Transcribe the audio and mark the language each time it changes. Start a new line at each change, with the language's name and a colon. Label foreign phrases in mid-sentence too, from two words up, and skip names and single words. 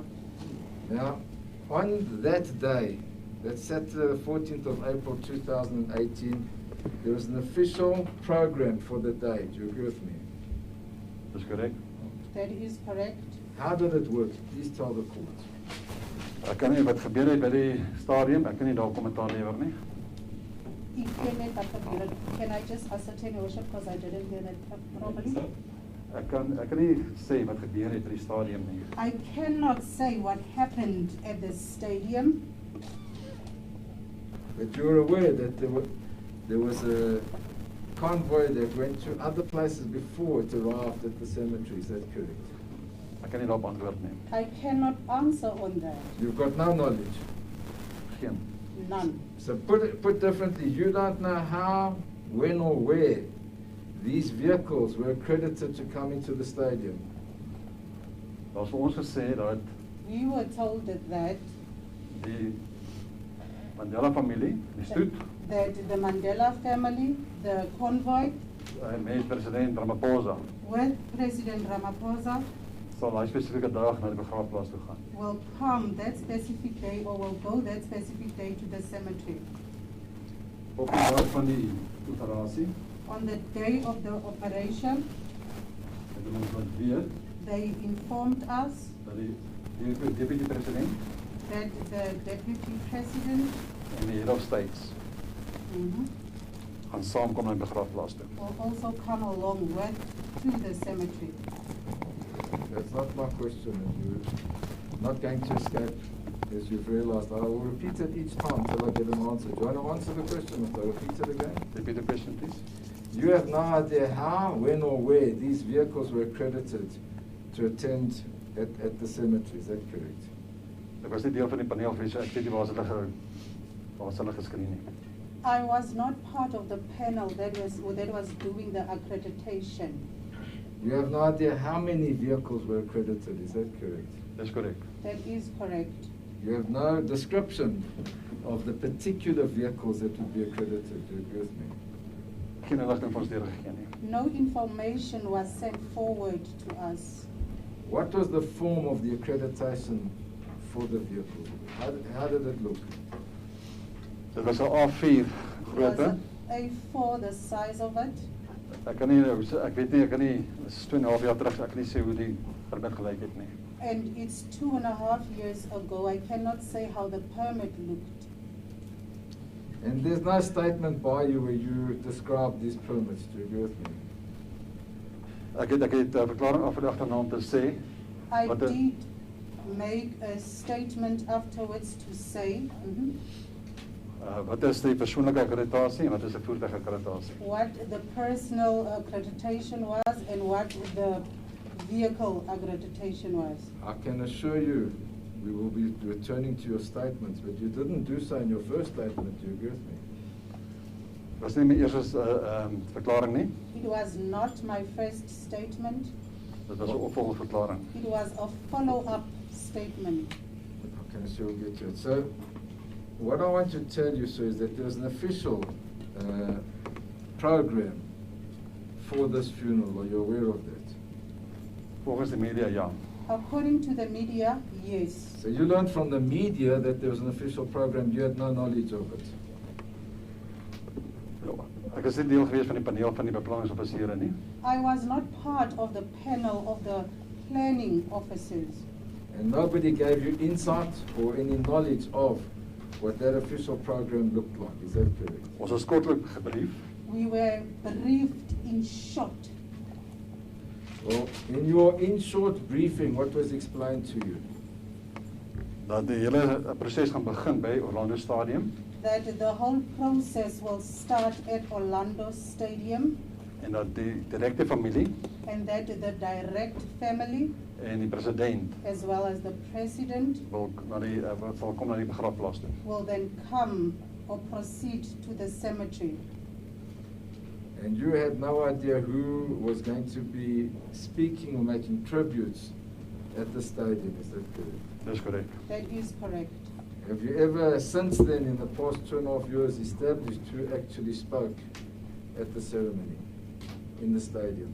English: Now, on that day, that's Saturday the 14th of April 2018, there was an official program for the day. Do you agree with me? That's correct. That is correct. How did it work? Please tell the court.
Afrikaans: Ek kan nie wat gebeur het by die stadium, ek kan nie daar kommentaar lewer nie.
English: Can I just ascertain your worship because I didn't hear that properly?
Afrikaans: Ek kan nie sê wat gebeur het by die stadium nie.
English: I cannot say what happened at the stadium. But you're aware that there was a convoy that went to other places before it arrived at the cemetery. Is that correct?
Afrikaans: Ek kan nie daarop antwoord nie.
English: I cannot answer on that. You've got no knowledge.
Afrikaans: Geen.
English: None. So put differently, you don't know how, when or where these vehicles were accredited to come into the stadium.
Afrikaans: Daar's vir ons gesê dat
English: We were told that
Afrikaans: die Mandela familie, die stoet,
English: the Mandela family, the convoy
Afrikaans: met president Ramaphosa,
English: with President Ramaphosa
Afrikaans: sal daai spesifieke dag na die begraafplaas toe gaan.
English: will come that specific day or will go that specific day to the cemetery.
Afrikaans: Op die dag van die operasie,
English: On the day of the operation,
Afrikaans: het hulle ons laat weet
English: they informed us
Afrikaans: dat die
English: deputy president that the deputy president
Afrikaans: en die
English: head of states
Afrikaans: gaan saamkom na die begraafplaas toe.
English: will also come along with to the cemetery. That's not my question, and you're not going to escape, as you've realized. I will repeat it each time until I get an answer. Do you want to answer the question if I repeat it again? Repeat the question, please. You have no idea how, when or where these vehicles were accredited to attend at the cemetery, is that correct?
Afrikaans: Ek was nie deel van die paneel vir so ek weet nie waar hulle geskree nie.
English: I was not part of the panel that was doing the accreditation. You have no idea how many vehicles were accredited, is that correct?
Afrikaans: Dis korrek.
English: That is correct. You have no description of the particular vehicles that would be accredited, do you agree with me?
Afrikaans: Geen inligting van ons deurgegee nie.
English: No information was sent forward to us. What was the form of the accreditation for the vehicle? How did it look?
Afrikaans: Dit was 'n A4
English: It was
Afrikaans: grootte.
English: A4, the size of it.
Afrikaans: Ek weet nie, ek kan nie, dit is 2,5 jaar terug, ek kan nie sê hoe die permit gelyk het nie.
English: And it's 2.5 years ago. I cannot say how the permit looked. And there's no statement by you where you describe these permits, do you agree with me?
Afrikaans: Ek het 'n verklaring afgelegd om te sê
English: I
Afrikaans: wat
English: did make a statement afterwards to say
Afrikaans: wat is die persoonlike akkreditasie en wat is 'n voertuigakkreditasie?
English: what the personal accreditation was and what the vehicle accreditation was. I can assure you we will be returning to your statements, but you didn't do so in your first statement, do you agree with me?
Afrikaans: Was nie my eerste verklaring nie.
English: It was not my first statement.
Afrikaans: Dit was 'n opvolgverklaring.
English: It was a follow-up statement. Okay, so we'll get to it. So, what I want to tell you, sir, is that there's an official program for this funeral. Are you aware of that?
Afrikaans: Volgens die media, ja.
English: According to the media, yes. So you learned from the media that there was an official program. You had no knowledge of it.
Afrikaans: Ek is nie deel gewees van die paneel van die beplanningsoffisiere nie.
English: I was not part of the panel of the planning officers. And nobody gave you insight or any knowledge of what that official program looked like. Is that correct?
Afrikaans: Ons is kortlik gebrief.
English: We were briefed in short. Well, in your in-short briefing, what was explained to you?
Afrikaans: Dat die hele proses gaan begin by Orlando Stadium
English: That the whole process will start at Orlando Stadium
Afrikaans: en dat die direkte familie
English: and that the direct family
Afrikaans: en die president
English: as well as the president
Afrikaans: sal kom na die begraafplaas toe.
English: will then come or proceed to the cemetery. And you had no idea who was going to be speaking or making tributes at the stadium, is that correct? That's correct. That is correct. Have you ever, since then, in the past 2.5 years, established who actually spoke at the ceremony in the stadium?